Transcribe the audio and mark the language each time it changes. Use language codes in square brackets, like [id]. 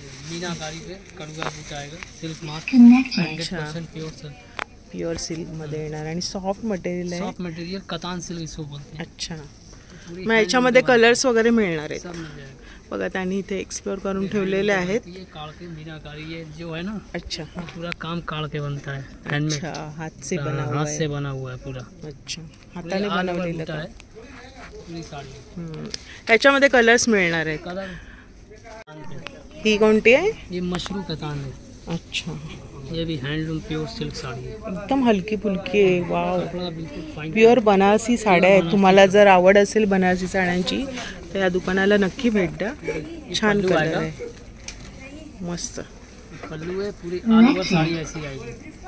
[hi] मीनाकारी पे कड़ुआ बूटा आएगा. [en] Silk mark. 100% pure silk. [mr] Pure silk मध्ये येणार आणि सॉफ्ट मटेरियल आहे. [hi] सॉफ्ट मटेरियल कतान सिल्क इसको बोलते हैं. [mr] अच्छा, मग याच्यामध्ये कलर्स वगैरे मिळणार आहेत. [hi] सब मिल जाएगा. [mr] बघा त्यांनी इथे एक्सप्लोर करून ठेवलेले आहेत. [hi] ये काढ़ के मीनाकारी ये जो है ना. अच्छा, पूरा काम काढ़ के बनता है. हैंडमेड. अच्छा, हाथ से बना हुआ हाथ है. से बना हुआ है पूरा. [mr] अच्छा, हाताने बनवलेलं [hi] है [mr] आहे. [hi] पूरी साड़ी. [mr] त्याच्यामध्ये कलर्स मिळणार आहेत. [en] Colour. [mr] ही कोणती आहे? [hi] ये मशरू कतान है. अच्छा, ये भी हैंडलूम प्योर सिल्क साड़ी है. [mr] एकदम हलकी फुलकी आहे. वाव, [hi] कपड़ा बिल्कुल फाइन. [mr] प्युअर बनारसी साड्या आहेत. तुम्हाला जर आवड असेल बनारसी साड्यांची तर या दुकानाला नक्की भेट द्या. छान कलर आहे, मस्त. [hi] पल्लू है पूरी ऑल ओवर साड़ी ऐसी आएगी.